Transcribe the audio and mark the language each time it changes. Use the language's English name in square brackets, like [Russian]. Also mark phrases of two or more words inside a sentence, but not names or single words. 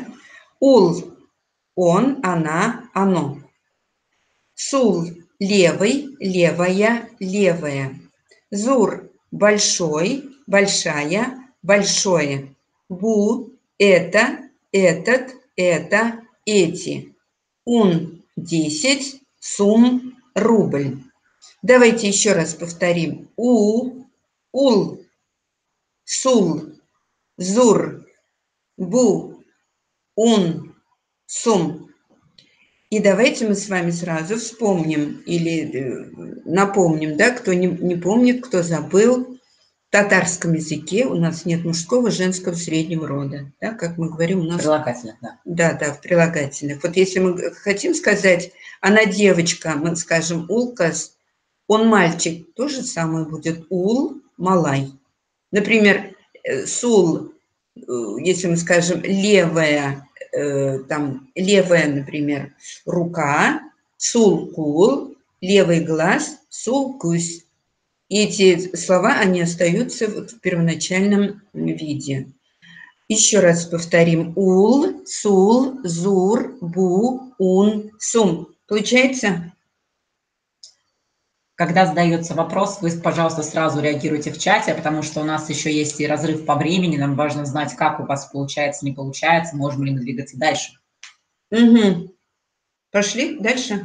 [Russian] Ул – он, она, оно. Сул – левый, левая, левая. Зур – большой, большая, большое. Бу – это, этот, это, эти. Ун – 10, сум – рубль. Давайте еще раз повторим. У, [Tatar] ул, сул, зур, бу, ун, сум. [Russian] И давайте мы с вами сразу вспомним или напомним, да, кто не помнит, кто забыл. В татарском языке у нас нет мужского, женского, среднего рода. Да, как мы говорим, у нас... Прилагательных, да. Да, в прилагательных. Вот если мы хотим сказать, она девочка, мы скажем улкас, он мальчик, то же самое будет [Tatar] ул, малай. [Russian] Например, сул, если мы скажем левая, там левая, например, рука, [Tatar] сул кул, [Russian] левый глаз, [Tatar] сул кусь. [Russian] И эти слова, они остаются вот в первоначальном виде. Еще раз повторим. [Tatar] Ул, сул, зур, бу, ун, сум. [Russian] Получается? Когда задается вопрос, вы, пожалуйста, сразу реагируйте в чате, потому что у нас еще есть и разрыв по времени. Нам важно знать, как у вас получается, не получается, можем ли мы двигаться дальше. Угу. Пошли дальше?